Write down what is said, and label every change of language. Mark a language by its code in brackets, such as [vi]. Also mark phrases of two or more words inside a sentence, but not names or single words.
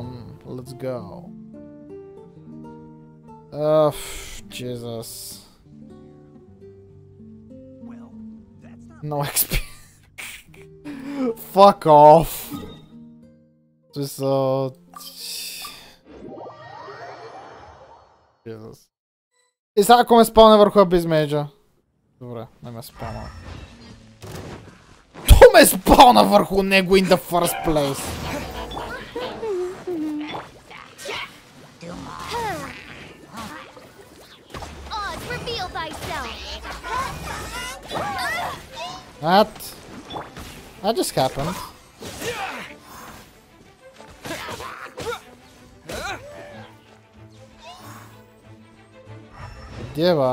[en] Let's go. Jesus. No XP. Fuck off. Just Jesus. [bg] И сега ако ме спълне върху Abyss Mage. Добре, не ме спълна. То ме спълна върху него [en] in the first place. Oz, reveal thyself. That just happened. [bg] Дева.